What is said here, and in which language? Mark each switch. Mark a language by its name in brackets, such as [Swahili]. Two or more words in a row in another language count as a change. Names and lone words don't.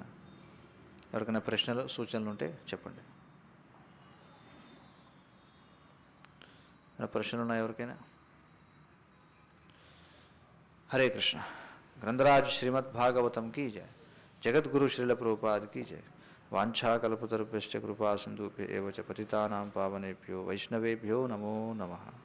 [Telugu] ఎవరికైనా ప్రశ్నలు సూచనలు ఉంటే చెప్పండి. ప్రశ్నలు ఉన్నాయి ఎవరికైనా? [Sanskrit] హరే కృష్ణ. గ్రంథరాజ్ శ్రీమద్ భాగవతం కీ జయ. జగద్గురు శ్రీల ప్రభుపాద్ కీ జయ. వాంఛాకల్పతరుభ్యశ్చ కృపా సింధుభ్య ఏవ చ పతితానాం పావనేభ్యో వైష్ణవేభ్యో నమో నమః.